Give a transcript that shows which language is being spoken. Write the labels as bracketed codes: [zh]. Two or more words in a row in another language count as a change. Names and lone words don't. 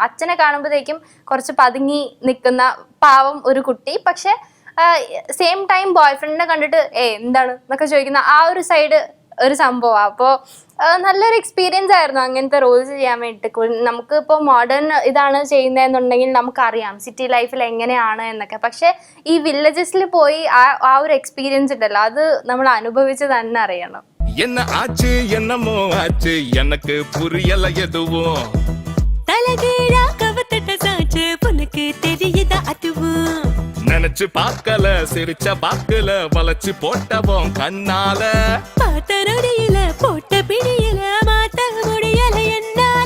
[ml] അച്ഛനെ കാണുമ്പോഴത്തേക്കും കുറച്ച് പതുങ്ങി നിൽക്കുന്ന പാവം ഒരു കുട്ടി, പക്ഷെ [en] same time boy friendine [ml] കണ്ടിട്ട് എന്താണ് എന്നൊക്കെ ചോദിക്കുന്ന ആ ഒരു സൈഡ് ഒരു സംഭവമാണ്. അപ്പോൾ നല്ലൊരു എക്സ്പീരിയൻസ് ആയിരുന്നു അങ്ങനത്തെ റോൾസ് ചെയ്യാൻ വേണ്ടിയിട്ട്. നമുക്ക് ഇപ്പോൾ മോഡേൺ ഇതാണ് ചെയ്യുന്നതെന്നുണ്ടെങ്കിൽ നമുക്കറിയാം [en] city lifeil [ml] എങ്ങനെയാണ് എന്നൊക്കെ. പക്ഷേ ഈ വില്ലേജസിൽ പോയി ആ ഒരു എക്സ്പീരിയൻസ് ഉണ്ടല്ലോ, അത് നമ്മൾ അനുഭവിച്ച് തന്നെ അറിയണം. [ta] என்ன ஆச்சு என்னமோ ஆச்சு எனக்கு புரியல எதுவும். தலகீழா கவத்தட்ட சாச்சு உனக்கு தெரியுதா அதுவும். நினைச்சு பார்க்கல சிரிச்ச பாக்கல வளைச்சு போட்டவோம் கண்ணால. பார்த்த நொடியில போட்ட பிடியில மாத்த முடியல என்னால.